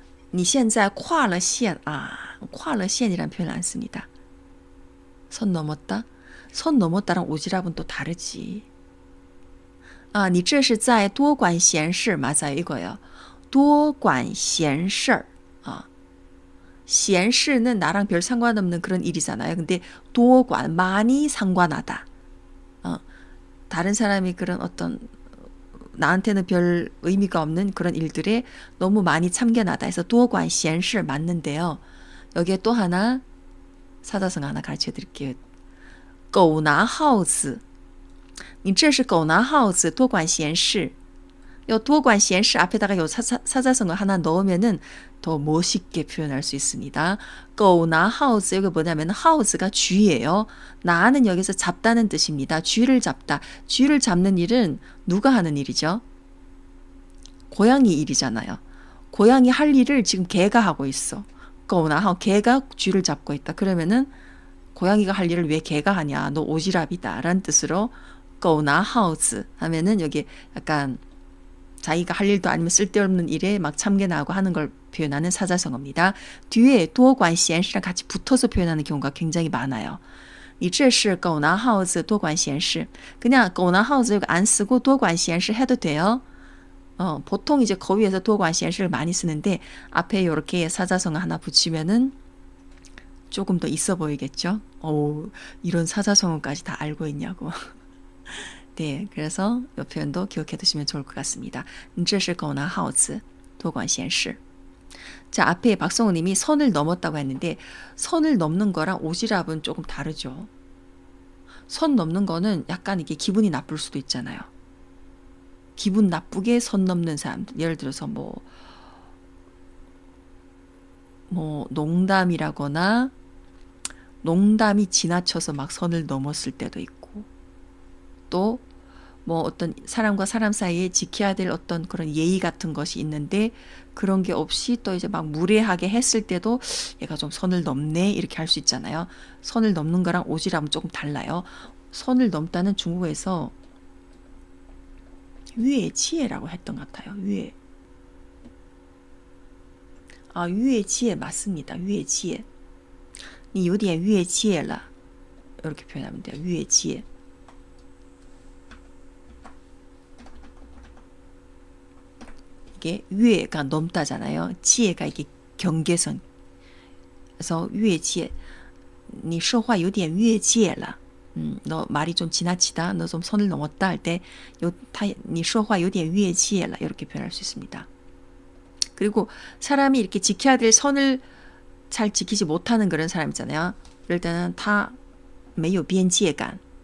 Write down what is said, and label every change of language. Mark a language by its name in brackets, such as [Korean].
[Chinese] 你现在跨了线跨了线 [Korean] 이란 표현 안 씁니다. 선 넘었다? 선 넘었다랑 오지랖은 또 다르지. [Chinese] 你这是在多管闲事 [Korean] 맞아요. 이거예요. 多管闲事 闲事는 나랑 별 상관없는 그런 일이잖아요. 근데 多管 많이 상관하다. 다른 사람이 그런 어떤 나한테는 별 의미가 없는 그런 일들에 너무 많이 참견하다 해서 多管闲事 맞는데요. 여기에 또 하나 사자성어 하나 가르쳐 드릴게요. [Chinese] 狗拿耗子你这是狗拿耗子多管闲事. [Korean] 요 多管闲事 앞에다가 요 사자성어 하나 넣으면은 더 멋있게 표현할 수 있습니다. 狗拿耗子 여기 뭐냐면耗子가 쥐예요. 나는 여기서 잡다는 뜻입니다. 쥐를 잡다. 쥐를 잡는 일은 누가 하는 일이죠? 고양이 일이잖아요. 고양이 할 일을 지금 개가 하고 있어. 狗拿耗 개가 쥐를 잡고 있다. 그러면은 고양이가 할 일을 왜 개가 하냐? 너 오지랖이다 라는 뜻으로 狗拿耗子 하면은 여기 약간 자기가 할 일도 아니면 쓸데없는 일에 막 참견하고 하는 걸 표현하는 사자성어입니다. 뒤에 多管闲事랑 같이 붙어서 표현하는 경우가 굉장히 많아요. [Chinese] 你这是狗拿耗子多管闲事. [Korean] 그냥 狗拿耗子 여기 안 쓰고 多管闲事 해도 돼요. 보통 이제 거위에서 多管闲事를 많이 쓰는데 앞에 이렇게 사자성어 하나 붙이면은 조금 더 있어 보이겠죠? 이런 사자성어까지 다 알고 있냐고. 네, 그래서 이 표현도 기억해 두시면 좋을 것 같습니다. [Chinese] 你这是狗拿耗子多管闲事. [Korean] 자, 앞에 박성우 님이 선을 넘었다고 했는데 선을 넘는 거랑 오지랖은 조금 다르죠. 선 넘는 거는 약간 이게 기분이 나쁠 수도 있잖아요. 기분 나쁘게 선 넘는 사람, 예를 들어서 뭐 농담이라거나 농담이 지나쳐서 막 선을 넘었을 때도 있고, 또 뭐 어떤 사람과 사람 사이에 지켜야 될 어떤 그런 예의 같은 것이 있는데 그런 게 없이 또 이제 막 무례하게 했을 때도 얘가 좀 선을 넘네 이렇게 할 수 있잖아요. 선을 넘는 거랑 오지랖은 조금 달라요. 선을 넘다는 중국에서 越界라고 했던 것 같아요. 越界 맞습니다. [Chinese] 越界你有点越界了 [Korean] 이렇게 표현하면 돼요. 越界 이게 越가 넘다잖아요. 界가 이게 경계선. 그래서 [Chinese] 越界你说话有点越界了. [Korean] 너 말이 좀 지나치다. 너 좀 선을 넘었다 할 때 [Chinese] 你说话有点越界了 [Korean] 이렇게 표현할 수 있습니다. 그리고 사람이 이렇게 지켜야 될 선을 잘 지키지 못하는 그런 사람 있잖아요. 이럴 때는 [Chinese] 他没有边界感